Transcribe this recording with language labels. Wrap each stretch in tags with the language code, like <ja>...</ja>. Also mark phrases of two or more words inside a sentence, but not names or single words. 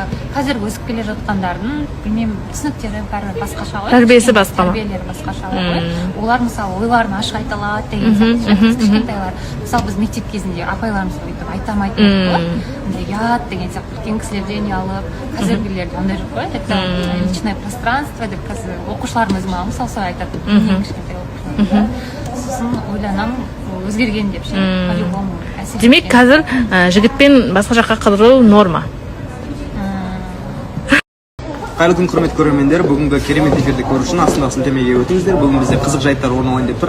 <kk>Қазір өсіп келе жатқандардың, білмеймін, түсініктері бәрі басқаша ғой. Тәрбиесі басқа ма? Тәрбиелері басқаша ғой. Олар мысалы ойларын ашық айта алады деген сияқты. Кішкентайлар. Мысалы біз мектеп кезінде апайларымыз өйтіп айтамайтын ғой. Ұят деген сияқты үлкен кісілерден ұялып, қазіргілерде ондай жоқ қой.</kk> <ru>Это личное пространство</ru> <kk>деп қазір оқушыларымыз маған мысалы солай айтады. Ең кішкентай оқушылар. Сосын ойланамын, өзгерген деп ше. По-любому. Демек, қазір жігітпен басқа жаққа қыдыру норма. Қайырлы күн, құрметті көрермендер. Бүгінгі керемет эфирді көру үшін астына сілтемеге өтіңіздер. Бүгін бізде қызық жайттар орын алайын деп тұр.</kk>